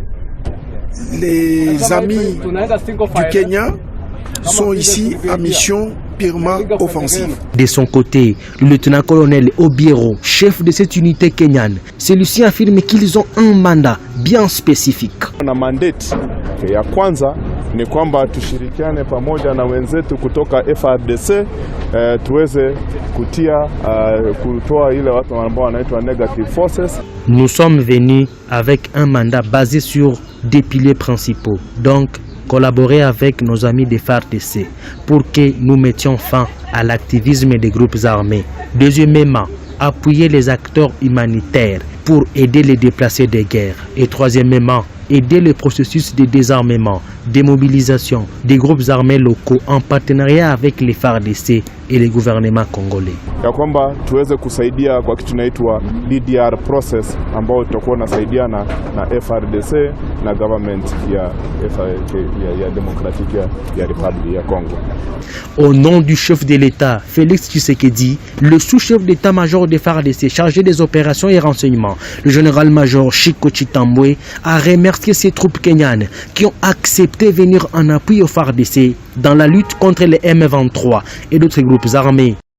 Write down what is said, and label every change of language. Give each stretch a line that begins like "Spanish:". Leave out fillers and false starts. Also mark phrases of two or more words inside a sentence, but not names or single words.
French: Les amis du Kenya sont ici à mission purement offensive. De son côté, le lieutenant-colonel Obiero, chef de cette unité kenyane, celui-ci affirme qu'ils ont un mandat bien spécifique.
Swahili: Na mandate ya kwanza ni kwamba tushirikiane pamoja na wenzetu kutoka FARDC tuweze kutoa ile watu ambao wanaitwa
English: negative forces.
French: Nous sommes venus avec un mandat basé sur des piliers principaux. Donc, collaborer avec nos amis des FARDC pour que nous mettions fin à l'activisme des groupes armés. Deuxièmement, appuyer les acteurs humanitaires pour aider les déplacés de guerre. Et troisièmement, aider le processus de désarmement, démobilisation des groupes armés locaux en partenariat avec les FARDC et les gouvernements congolais.
Swahili: Ya kwamba tuweze kusaidia kwa kitu tunaitwa
English: DDR process
Swahili: ambao tutakuwa nasaidiana na FARDC na government ya démocratique ya République ya Congo.
French: Au nom du chef de l'État, Félix Tshisekedi, le sous-chef d'état-major des FARDC chargé des opérations et renseignements, le général-major Chico Chitambwe, a remercié ces troupes kenyanes qui ont accepté de venir en appui aux FARDC dans la lutte contre les M23 et d'autres groupes armés.